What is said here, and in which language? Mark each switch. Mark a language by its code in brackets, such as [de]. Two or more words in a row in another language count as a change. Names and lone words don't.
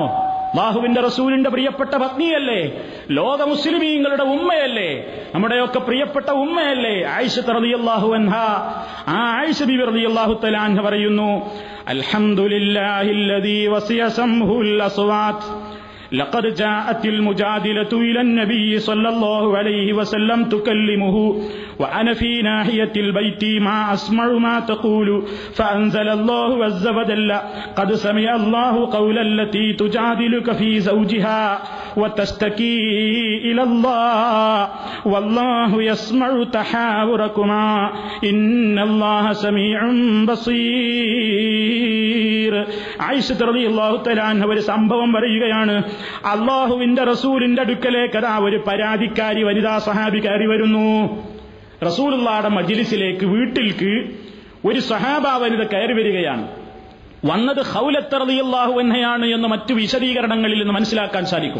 [ml] അല്ലാഹുവിന്റെ റസൂലിന്റെ പ്രിയപ്പെട്ട പത്നിയല്ലേ, ലോക മുസ്ലിമീങ്ങളുടെ ഉമ്മയല്ലേ, നമ്മുടെയൊക്കെ പ്രിയപ്പെട്ട ഉമ്മയല്ലേ ആയിഷ [ar] رضي الله عنها. [ml] ആ ആയിഷ ബിബി [ar] رضي الله تعالى عنه [ml] പറയുന്നു, [ar] الحمدلله الذي وسع سمعه الأصوات لقد جاءت المجادلة إلى النبي صلى الله عليه وسلم تكلمه وأنا في ناحية البيت ما أسمع ما تقول فأنزل الله عز وجل قد سمع الله قول التي تجادلك في زوجها وتشتكي إلى الله والله يسمع تحاوركما إن الله سميع بصير. [ml] ആയിഷ [ar] رضي الله تعالى عنها [ml] ഒരു സംഭവം പറയുകയാണ്. അല്ലാഹുവിന്റെ റസൂലിന്റെ അടുക്കലേക്ക് അതാ ഒരു പരാതിക്കാരി വനിതാ സഹാബിക്കാരി വരുന്നു. റസൂലുള്ളാഹിയുടെ മജ്ലിസിലേക്ക്, വീട്ടിലേക്ക് ഒരു സഹാബാ വനിത കയറി വരികയാണ്. വന്നത് ഖൗലത്ത് റളിയല്ലാഹു അൻഹയാണ് എന്ന് മറ്റു വിശദീകരണങ്ങളിൽ നിന്ന് മനസ്സിലാക്കാൻ സാധിക്കും.